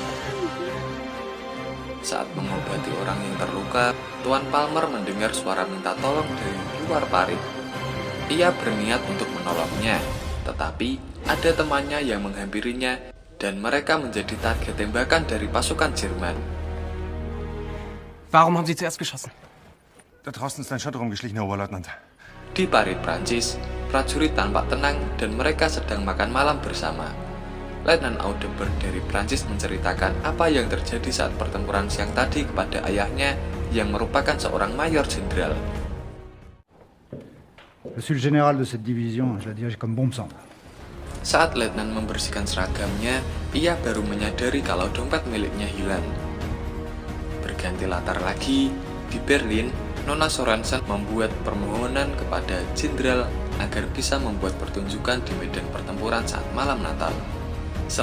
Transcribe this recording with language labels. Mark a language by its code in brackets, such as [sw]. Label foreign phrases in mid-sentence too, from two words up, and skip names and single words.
[id] Saat mengobati orang yang terluka, Tuan Palmer mendengar suara minta tolong dari luar parit. Ia berniat untuk menolongnya, tetapi ada temannya yang menghampirinya dan mereka menjadi target tembakan dari pasukan Jerman. [de] Warum haben Sie zuerst geschossen? Da draußen ist ein Schotter rumgeschlichen, Herr Oberleutnant. [id] Di parit Prancis, prajurit tampak tenang dan mereka sedang makan malam bersama. Letnan Audebert dari Prancis menceritakan apa yang terjadi saat pertempuran siang tadi kepada ayahnya yang merupakan seorang mayor jenderal. [fr] Je suis le général de cette division, je la dirige comme bombe cendre. [id] Saat Letnan membersihkan seragamnya, ia baru menyadari kalau dompet miliknya hilang. Berganti latar lagi, di Berlin, Nona Sorensen membuat permohonan kepada jenderal agar bisa membuat pertunjukan di medan pertempuran saat malam Natal.